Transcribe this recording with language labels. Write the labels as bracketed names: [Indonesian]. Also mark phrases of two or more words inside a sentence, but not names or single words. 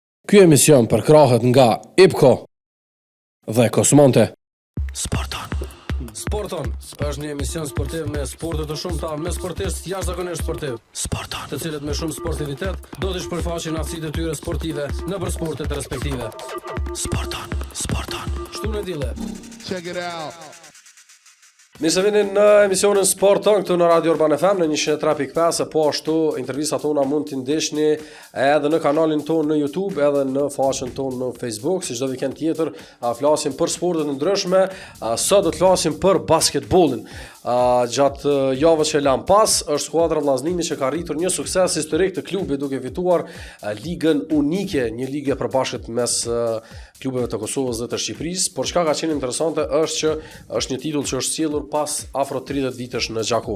[Albanian] Ky emision përkrahet nga IPCO dhe Kosmonte. Sporton është një emision sportiv me sporte të shumta, me sportistë jashtëzakonisht sportiv. Të cilët me shumë sportivitet do të shpërfaqin aftësitë e tyre sportive nëpër sportet respektive. Sporton. Shtunë dile. [English] Check it out. [Albanian] Mirë se vini në emisionin Sporton këtu në Radio Urban FM në 103.5, po ashtu intervistat tona mund t'i ndihni edhe në kanalin tonë në YouTube, edhe në faqen tonë në Facebook, si çdo vikend tjetër flasim për sportet e ndryshme. Sot do të flasim për basketbollin. Gjatë javës që lan pas është skuadra vllaznimi që ka arritur një sukses historik të klubit duke fituar ligën unike, një ligë e përbashkët mes klubeve të Kosovës dhe të Shqipërisë, por çka ka qenë interesante është që është një titull që është sjellur pas afro 30 vitesh në Gjakov.